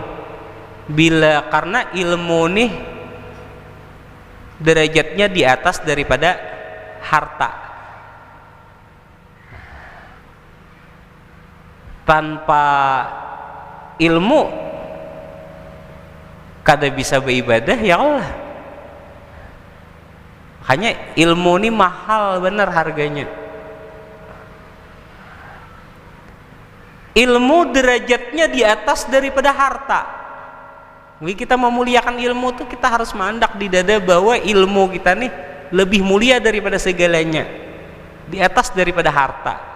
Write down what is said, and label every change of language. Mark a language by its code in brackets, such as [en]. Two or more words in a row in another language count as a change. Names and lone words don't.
[id] Bila karena ilmu nih derajatnya di atas daripada harta. Tanpa ilmu kada bisa beribadah [ar] يا الله. [id] Makanya ilmu ini mahal benar harganya. ilmu derajatnya di atas daripada harta. Jadi kita memuliakan ilmu tuh kita harus mandak di dada bahwa ilmu kita nih lebih mulia daripada segalanya, di atas daripada harta.